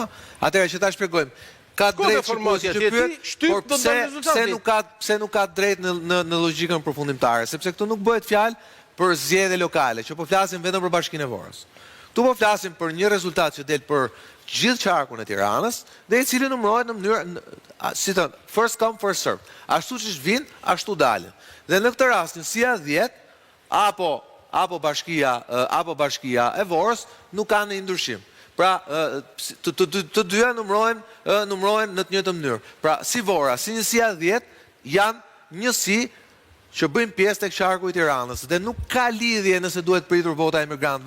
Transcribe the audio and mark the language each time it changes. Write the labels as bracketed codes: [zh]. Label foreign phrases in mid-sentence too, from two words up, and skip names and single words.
[sq] Atëherë që ta shpjegojmë. Ka drejt që pyet, por pse nuk ka drejt në logjikën përfundimtare, sepse këtu nuk bëhet fjalë për zgjedhje lokale, që po flasim vetëm për Bashkinë e Vorës. Ktu po flasim për një rezultat që del për gjithë qarkun e Tiranës dhe i cili numërohet në mënyrë si thon, [en] first come first served. [sq] Ashtu siç vin, ashtu dalin. Dhe në këtë rast njësia 10 apo bashkia e Vorës nuk kanë një ndryshim. Pra, të dyja numërohen në të njëjtën mënyrë. Pra, si Vora, si njësia 10 janë njësi që bëjnë pjesë tek qarku i Tiranës dhe nuk ka lidhje nëse duhet pritur vota e emigrantëve.